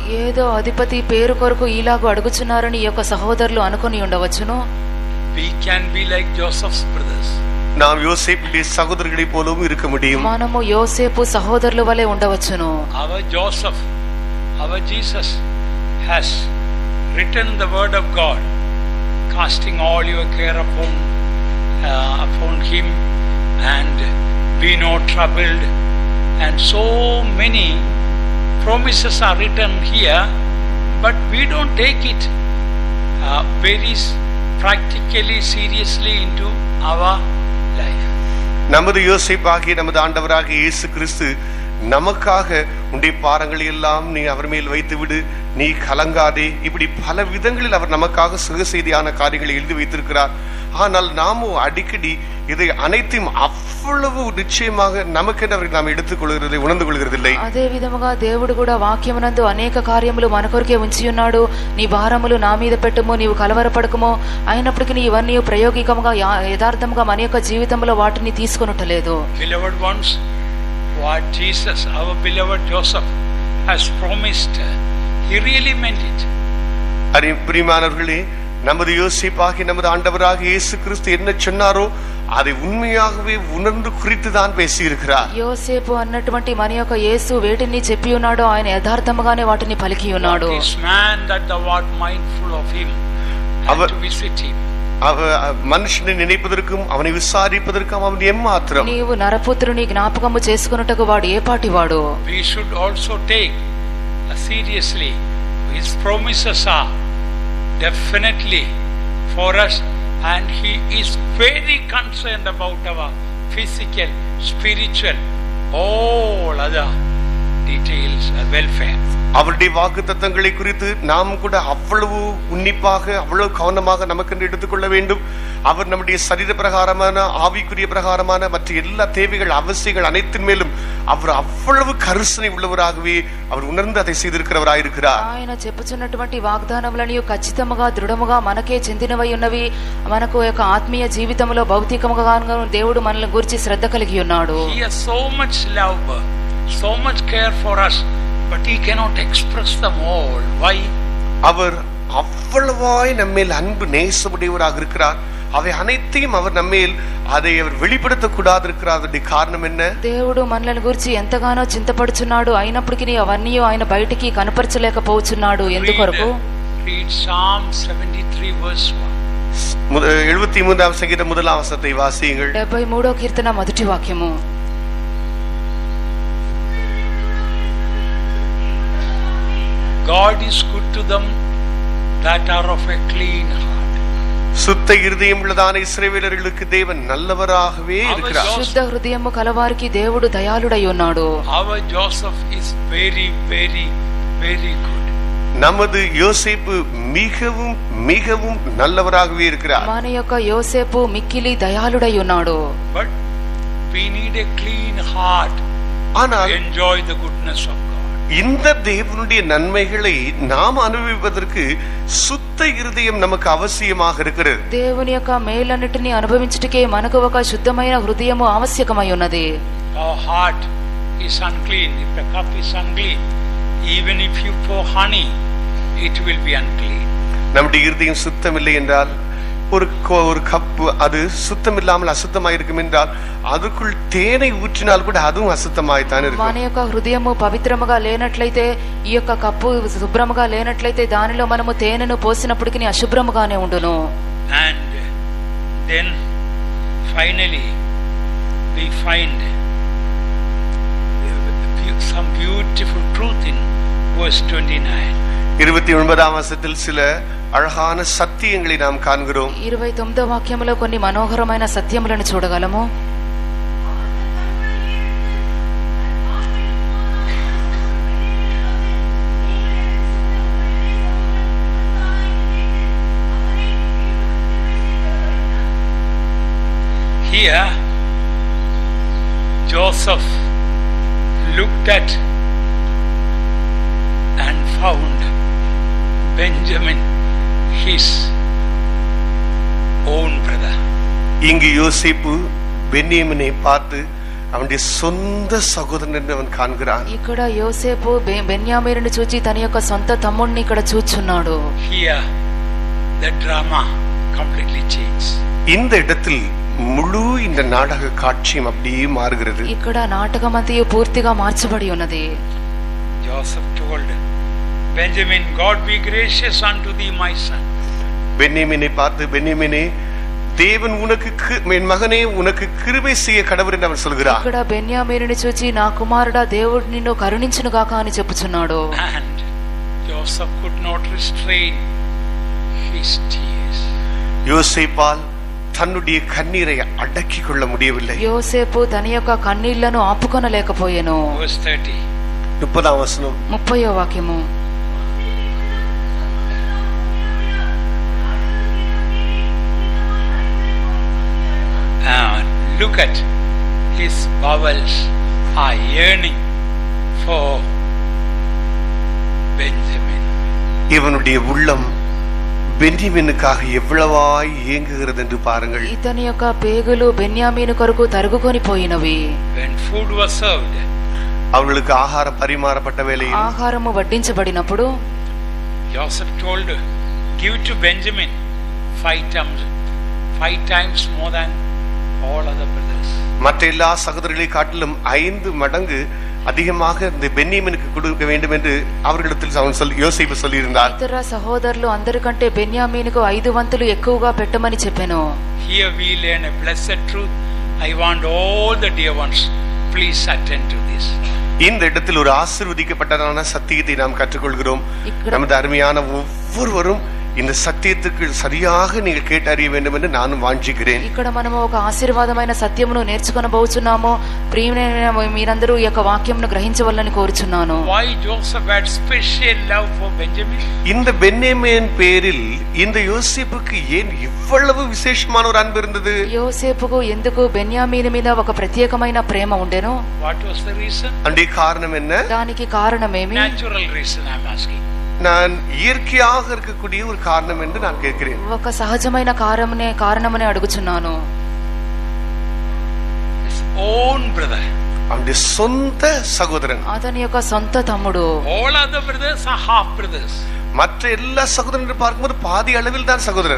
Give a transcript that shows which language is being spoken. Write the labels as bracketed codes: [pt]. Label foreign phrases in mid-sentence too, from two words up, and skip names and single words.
[te] ఏదో అధిపతి పేరు కొరకు ఇలాగ అడుగుచున్నారని ఈ యొక్క సహోదరులు అనుకొని ఉండవచ్చును. [en] We can be like Joseph's brothers. [ta] நாம் யோசேப்புடைய சகோதரர்களை போலவும் இருக்க முடியும். [te] మనము యోసేపు సహోదరుల వలె ఉండవచ్చును. [en] Our Joseph, our Jesus has written the word of God, casting all your care upon him and be not troubled. And so many promises are written here, but we don't take it very practically, seriously into our life. [ta] நமது யோசேப்பாகிய நமது ஆண்டவராக இயேசு கிறிஸ்து நமக்காக உன்னுடைய பாரங்களை எல்லாம் நீ அவர் மேல் வைத்து விடு, நீ கலங்காதே, இப்படி பல விதங்களில் அவர் நமக்காக சுக செய்தியான காரியங்களை எழுதி வைத்திருக்கிறார். ஆனால் நாமும் அடிக்கடி இதை அனைத்தையும் అவ்வளவு నిశ్చయமாக நமக்கென்று நாம் எடுத்துக்கொள்கிறதை உணர்ந்து கொள்கிறதில்லை. [te] అదే విధముగా దేవుడు కూడా వాక్యమునందు అనేక కార్యములు మన కొరకే ఉంచి ఉన్నాడు. నీ భారములు నా మీద పెట్టుము, నీవు కలవరపడకుము. అయినప్పటికీ నీ ఇవన్నీ ప్రయోగికముగా యథార్థముగా మన యొక్క జీవితంలో వాటిని తీసుకొనుటలేదు. [en] Beloved ones, what Jesus, our beloved Joseph, has promised, he really meant it. [ta] பிரியமானவர்களே, நமது யோசேப்பாகிய நமது ஆண்டவராக இயேசு கிறிஸ்து என்ன சொன்னாரோ அதை உண்மையாகவே உணர்ந்து குறித்து தான் பேசி இருக்கிறார். [te] యోసేపు అన్నటువంటి మన యొక్క యేసు వేటిని చెప్పి ఉన్నాడో ఆయన యథార్థముగానే వాటిని పలికి ఉన్నాడు. [en] This man that thou art mindful of him and to visit him. [ta] మనుషుని నిனைப்பதற்கும் அவனை விசாரிப்பதற்கும் அவன் எம்மாத்திரம். [te] నీవు నరపుత్రుని జ్ఞాపకము చేసుకొనుటకు వాడు ఏ పాటివాడు. [en] We should also take seriously his promises are definitely for us, and he is very concerned about our physical, spiritual, all other details and welfare. [ta] அவருடைய வாக்குத்தத்தங்களை குறித்து நாம் கூட அவ்வளவு உன்னிப்பாக அவ்வளவு கவனமாக நமக்கு எடுத்துக்கொள்ள வேண்டும். அவர் நம்முடைய சரீர பிரகாரமான ஆவிக்குரிய பிரகாரமான மற்ற எல்லா தேவைகள் அவசியங்கள் அனைத்தின் மேலும் அவர் அவ்வளவு கருசனை உள்ளவராகவே அவர் உணர்ந்து அதை செய்திருக்கிறவராயிருக்கிறார். [te] ఆయన చెప్పుచున్నటువంటి వాగ్దానములను ఖచ్చితంగా దృఢముగా మనకే చెందినవై ఉన్నవి. మనకు యొక్క ఆత్మీయ జీవితంలో భౌతికముగా దేవుడు మనల్ని గురించి శ్రద్ధ కలిగి ఉన్నాడు. [en] He has so much love, so much care for us, but he cannot express them all. Why? [ta] அவர் அவ்வளவாய் நம்மேல் அன்பு நேசமுடையவராக இருக்கிறார். அவை அனைத்தையும் அவர் நம்மேல் அதை அவர் வெளிப்படுத்தக்கூடாது இருக்கிற காரணம் என்ன? [te] దేవుడు మనల్ని గురించి ఎంతగానో చింతపడుచున్నాడు, అయినప్పటికీ అవన్నీ ఆయన బయటికి కనపరచలేకపోతున్నాడు. ఎందుకొరకు? [en] Read Psalm 73 verse 1. [ta] 73వ సంగీతం முதலாம் வசனத்தை வாசியுங்கள். [te] 73వ కీర్తన మొదటి వాక్యము. [en] God is good to them that are of a clean heart. [ta] சுத்த இருதயம் உள்ளதான இஸ்ரவேலர்களுக்கு தேவன் நல்லவராகவே இருக்கிறார். [te] శుద్ధ హృదయము కలవారికి దేవుడు దయాళుడై ఉన్నాడు. [en] Our Joseph is very very very good. [ta] நமது யோசேப்பு மிகவும் மிகவும் நல்லவராகவே இருக்கிறார். [te] మన యొక్క యోసేపు మిక్కిలి దయాళుడై ఉన్నాడు. [en] But we need a clean heart to enjoy the goodness of God. [ta] இந்த தேவனுடைய நன்மைகளை நாம் அனுபவிப்பதற்கு சுத்த இருதயம் நமக்கு அவசியமாக இருக்கிறது. [te] దేవుని యొక్క మేలన్నిటిని అనుభవించుటకే మనకు ఒక శుద్ధమైన హృదయము ఆవశ్యకమై ఉన్నది. [en] Our heart is unclean. If the cup is unclean, even if you pour honey, it will be unclean. [ta] நம்முடைய இருதயம் சுத்தமில்லை என்றால் ஒரு கப்பு அது சுத்தமில்லாமல் அசுத்தமாய் இருக்கும் என்றால் அதுக்குள் தேனை ஊற்றினால் கூட அதுவும் அசுத்தமாய்த்தான் இருக்கும். [te] మన యొక్క హృదయము పవిత్రముగా లేనట్లయితే, ఈ యొక్క కప్పు శుభ్రముగా లేనట్లయితే దానిలో మనము తేనెను పోసినప్పటికీ అశుభ్రముగానే ఉండును. [en] And then finally we find some beautiful truth in verse 29. [ta] 29వ వచనத்தில் சில అழகான సత్యங்களை நாம் காண்கிறோம். [te] 29వ వాక్యములో కొన్ని మనోహరమైన సత్యములను చూడగలము. [en] Here Joseph looked at and found Benjamin his own brother. [ta] இங்கு யோசேப்பு பென்யமீனை பார்த்து அவனுடைய சொந்த சகோதரன் என்று அவன் காண்கிறான். [te] ఇక్కడ యోసేపు బెన్యామీనుని చూచి తన యొక్క సొంత తమ్ముడిని ఇక్కడ చూచున్నాడు. [en] Here the drama completely changed. [ta] இந்த இடத்தில் முழு இந்த நாடக காட்சியும் அப்படியே மாறுகிறது. [te] ఇక్కడ నాటకమంతయు పూర్తిగా మార్చబడి ఉన్నది. [en] Joseph told Benjamin, God be gracious unto thee, my son. [ta] பென்யமீனை பார்த்து, பென்யமீனே தேவன் உனக்கு என் மகனே உனக்கு கிருபை செய்ய கடவுள் என்று அவர் சொல்கிறார். [te] ఇక్కడ బెన్యామీనుని చూచి నా కుమారుడా దేవుడు నిన్ను కరుణించును గాక అని చెప్పుచున్నాడు. [en] And Joseph could not restrain his tears. [ta] யோசேப்பால் தன்னுடைய கண்ணீரை அடக்கிக் கொள்ள முடியவில்லை. [te] యోసేపు తన యొక్క కన్నీళ్లను ఆపుకొనలేకపోయెను. [en] Verse 30. [ta] 30வது வசனம். [te] 30వ వాక్యము. [en] Look at his bowels are yearning for Benjamin. [ta] இவனுடைய உள்ளம் பென்யமீனுக்காக எவ்வளவாய் ஏங்குகிறது என்று பாருங்கள். [te] ఇతని యొక్క పేగులు బెన్యామీను కొరకు తరుగుకొని పోయినవి. [en] When food was served, [ta] அவர்களுக்கு ஆகாரம் பரிமாறப்பட்ட வேளையில் [te] ఆహారము వడ్డించబడినప్పుడు [en] Joseph told, give to Benjamin 5 times more than all other brothers. [ta] மற்ற எல்லா சகோதரர்களை காட்டிலும் 5 மடங்கு அதிகமாக இந்த பென்யமீனுக்கு கொடுக்க வேண்டும் என்று அவர்களிடத்தில் அவன் யோசேப்பு சொல்லியிருந்தார். [te] ఇతర సహోదరులు అందరికంటే బెన్యామీనుకు 5 వంతులు ఎక్కువగా పెట్టమని చెప్పాను. [en] Here we learn a blessed truth. I want all the dear ones, please attend to this. [ta] இந்த இடத்தில் ஒரு ஆசீர்வதிக்கப்பட்டதான சத்தியத்தை நாம் கற்றுக்கொள்கிறோம். நமது அருமையான ஒவ்வொருவரும் இந்த சத்தியத்துக்கு சரியாக நீங்கள் கேட்டு அறிய வேண்டும் என்று நானும் வாஞ்சிக்கிறேன். [te] ఇక్కడ మనము ఒక ఆశీర్వాదమైన సత్యమును నేర్చుకొనబోచున్నాము. ప్రియమైన మీరందరూ ఈ యొక్క వాక్యమును గ్రహించవలని కోరుచున్నాను. [en] Why Joseph had special love for Benjamin? [ta] இந்த பென்யமீன் பேரில் இந்த யோசேப்புக்கு ஏன் இவ்வளவு விசேஷமான ஒரு அன்பு இருந்தது? [te] యోసేపుకు ఎందుకు బెన్యామీను మీద ఒక ప్రత్యేకమైన ప్రేమ ఉండెను? [en] What was the reason? [ta] அதற்கு காரணம் என்ன? [te] దానికి కారణమేమి? [en] Natural reason I am asking. [ta] நான் இயற்கையாக இருக்கக்கூடிய ஒரு காரணம் என்று நான் கேட்கிறேன். [te] ఒక సహజమైన కారణమనే అడుగుచున్నాను. [en] His own brother. [ta] அவனுடைய சொந்த சகோதரன். [te] అతని యొక్క సొంత తమ్ముడు. [en] All other brothers are half brothers. [ta] மற்ற எல்லா சகோதரர்கள் பார்க்கும்போது பாதி அளவில் தான் சகோதரர்.